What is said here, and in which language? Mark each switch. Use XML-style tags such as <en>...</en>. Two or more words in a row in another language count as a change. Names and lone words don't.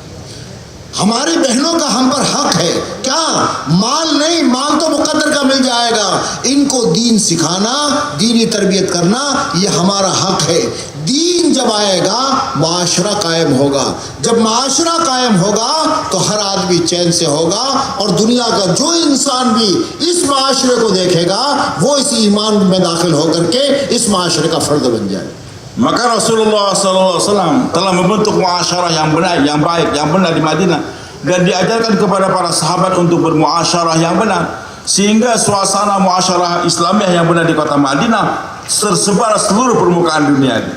<hi>हमारी बहनों का हम पर हक है, क्या माल नहीं, माल तो मुकद्दर का मिल जाएगा, इनको दीन सिखाना, दीनी तरबियत करना ये हमारा हक है। दीन जब आएगा माशरा कायम होगा, जब माशरा कायम होगा तो हर आदमी चैन से होगा, और दुनिया का जो इंसान भी इस माशरे को देखेगा वो इस ईमान में दाखिल होकर के इस माशरे का फर्द बन जाए।</hi> <id>Maka Rasulullah SAW telah membentuk muasyarah yang benar, yang baik, yang benar di Madinah, dan diajarkan kepada para sahabat untuk bermuasyarah yang benar, sehingga suasana muasyarah Islamiyah yang benar di kota Madinah tersebar seluruh permukaan dunia ini.</id>